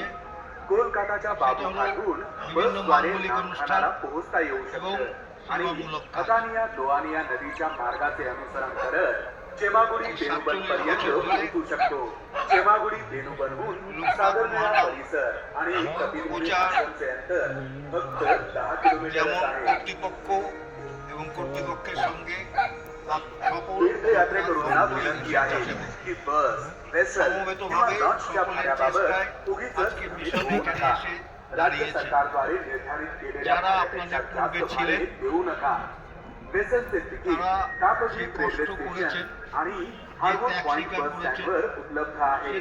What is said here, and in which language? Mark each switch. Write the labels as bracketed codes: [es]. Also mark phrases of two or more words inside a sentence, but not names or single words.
[mr] कोलकाताच्या बाबूघाटहून बसद्वारे नामखानाला पोहोचता येऊ शकतं आणि हकानिया दोआनिया नदीच्या मार्गाचे अनुसरण करत चेमागुडी बेनुबन पर्यंत पोहोचू शकतो. चेमागुडी बेनुबनहून सागरमेळा परिसर आणि कपिलमुनी आश्रमचे अंतर फक्त 10 किलोमीटर आहे. [bn] কর্তৃপক্ষ এবং কর্তৃপক্ষের সঙ্গে [mr] तीर्थयात्रेकरूंना विनंती आहे की बस, वेसल किंवा लॉन्चच्या भाड्याबाबत उगीच भीत होऊ नका. राज्य सरकारद्वारे निर्धारित केलेल्या भाड्यापेक्षा जास्त भाडे देऊ नका. वेसलचे तिकीट काकद्वीप रेल्वे स्टेशन आणि हार्बर पॉइंट बस स्टँडवर उपलब्ध आहे.